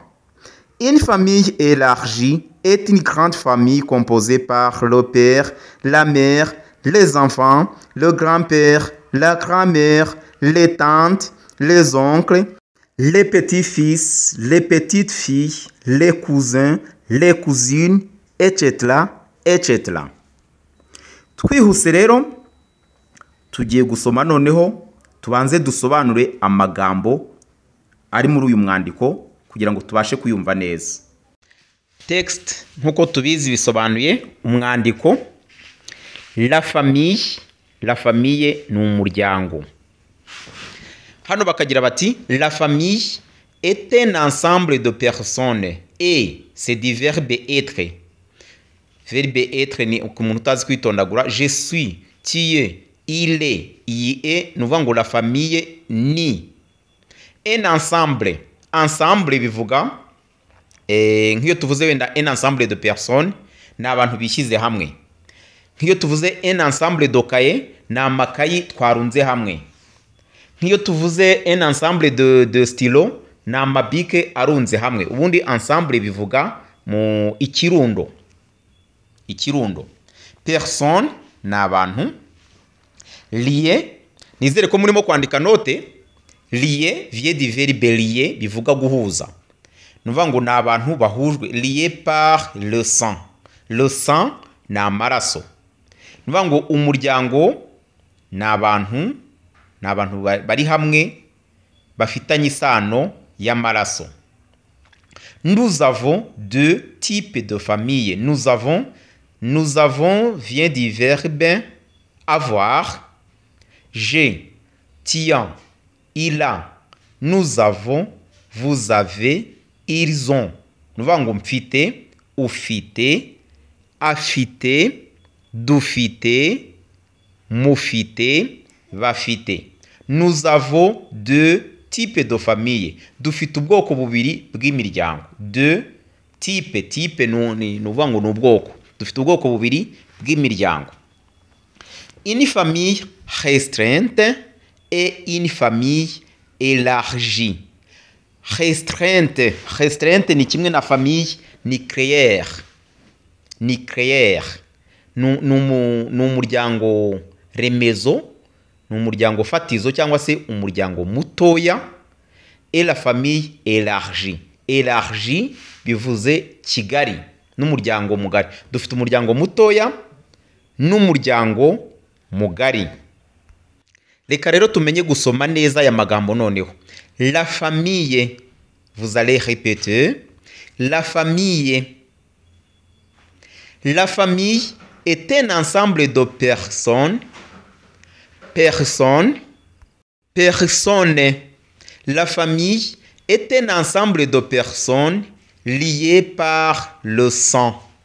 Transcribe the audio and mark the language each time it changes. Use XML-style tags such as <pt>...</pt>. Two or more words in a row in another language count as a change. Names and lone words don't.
<fr>Une famille élargie est une grande famille composée par le père, la mère, les enfants, le grand-père, la grand-mère, les tantes, les oncles, les petits-fils, les petites-filles, les cousins, les cousines, etc. etc.</fr> <rw>Twihuse rero tugiye gusoma, noneho tubanze dusobanure amagambo ari muri uyu mwandiko kugira ngo tubashe kuyumva neza. Text nkuko tubizi bisobanuye umwandiko.</rw> <fr>La famille, la famille</fr> <rw>ni umuryango. Hano bakagira bati</rw> <fr>la famille est un ensemble de personnes, et c'est du verbe être. Verbe être</fr> <rw>ni umuntu utazi kwitondagura.</rw> <fr>Je suis, tu es, il est, il est. Nous voyons la famille ni. Un ensemble. Ensemble</fr> <rw>bivuga nk'iyo tuvuze wenda</rw> <fr>un ensemble de personnes</fr> <rw>ni abantu bishyize hamwe. Nk'iyo tuvuze</rw> <fr>un ensemble de cahiers</fr> <rw>ni amakayi twarunze hamwe. Nk'iyo tuvuze</rw> <fr>un ensemble de stylo</fr> <rw>ni amabike arunze hamwe. Ubundi ensemble bivuga mu ikirundo. Ikirundo. Personne ni abantu. Lié, nizere ko murimo kwandika note.</rw> <fr>Lié vient du verbe lier,</fr> <rw>bivuga guhuza. Nuvuga ngo ni abantu bahujwe,</rw> <fr>lié par le sang. Le sang</fr> <rw>ni amaraso. Nuvuga ngo umuryango ni abantu bari hamwe bafitanye isano y'amaraso.</rw> <fr>Nous avons deux types de familles. Nous avons vient du verbe avoir. J'ai, tiens, il a, nous avons, vous avez, ils ont.</fr> <rw>Nuvuga ngo mfite, ufite, afite, dufite, mufite, bafite.</rw> <fr>Nous avons deux types de familles.</fr> <rw>Dufite ubwoko bubiri bw'imiryango.</rw> <fr>Deux types.</fr> <rw>Type nuvuga ngo ni ubwoko. Dufite ubwoko bubiri bw'imiryango.</rw> <fr>Une famille restreinte et une famille élargie.</fr> <rw>Restreinte ni kimwe na</rw> <fr>famille nucléaire.</fr> <rw>Nucléaire ni umuryango remezo ni umuryango fatizo cyangwa se umuryango mutoya.</rw> <fr>Et la famille élargie.</fr> <rw>Élargie bivuze kigari n'umuryango mugari. Dufite umuryango mutoya n'umuryango mugari. Reka rero tumenye gusoma neza aya magambo noneho.</rw> <fr>La famille, vous allez répéter. La famille. La famille est un ensemble de personnes. Personnes. La famille est un ensemble de personnes liées par le sang.</fr>